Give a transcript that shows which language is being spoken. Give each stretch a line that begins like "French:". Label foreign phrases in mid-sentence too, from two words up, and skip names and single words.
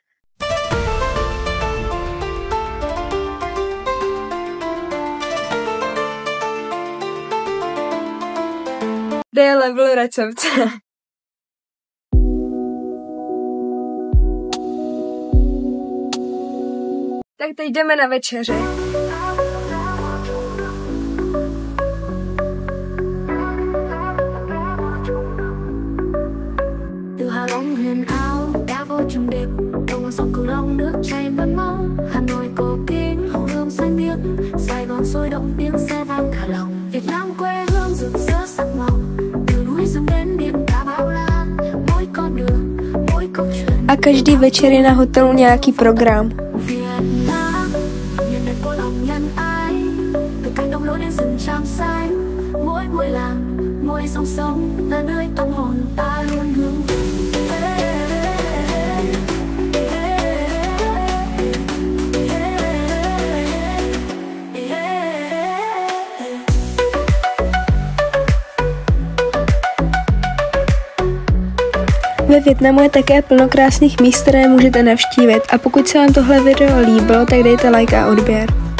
Czech: Kde je level recepce? Tak teď jdeme na večeři.
Vietnamese: Từ Hạ Long huyền ảo đã vô trong đêm, đồng bằng sông Cửu Long nước chảy mênh mông, Hà Nội cổ kính hồng hương xanh biếc, Sài Gòn sôi động tiếng xe vang cả lòng. Việt Nam quê hương rực rỡ sắc màu, từ núi rừng đến biển cả bao la, mỗi con đường, mỗi câu chuyện.
Czech: A každý večer je na hotelu nějaký program.
Vietnamese: Việt Nam, miền đất của lòng nhân ái, từ cánh đồng lúa đến rừng tràm xanh, mỗi làng, mỗi dòng sông là nơi tâm hồn ta luôn hướng về.
Czech: Ve Vietnamu je také plno krásných míst, které můžete navštívit, a pokud se vám tohle video líbilo, tak dejte like a odběr.